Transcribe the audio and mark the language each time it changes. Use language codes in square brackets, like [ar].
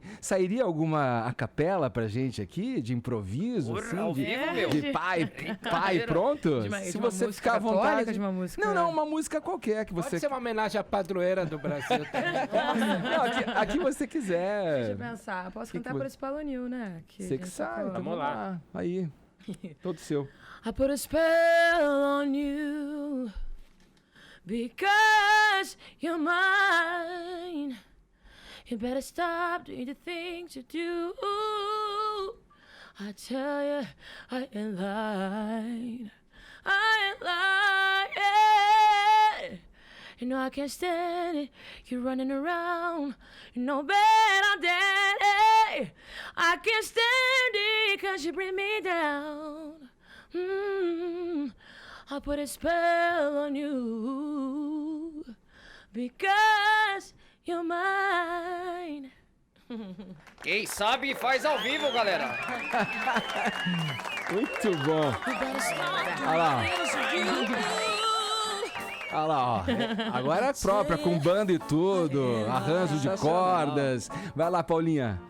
[pt] Sairia alguma a capela pra gente aqui, de improviso? Assim, de pai pronto? Se você ficar à vontade. De uma música... Não, uma música qualquer que você... Pode ser uma homenagem à padroeira do Brasil também. Não, aqui você quiser. Deixa eu pensar. Posso cantar por Espalonil, né? Você que sabe. Então vamos lá. Aí, todo seu. [en] I put a spell on you because you're mine. You better stop doing the things you do. I tell you, I ain't lying. I ain't lying. You know I can't stand it. You're running around. You know better I'm dead. I can't stand it 'cause you bring me down. I put a spell on you because you're mine. [pt] Quem sabe faz ao vivo, galera. Muito bom. Olha lá. Olha lá, ó. Agora é própria, com banda e tudo, arranjo de cordas. Vai lá, Paulinha.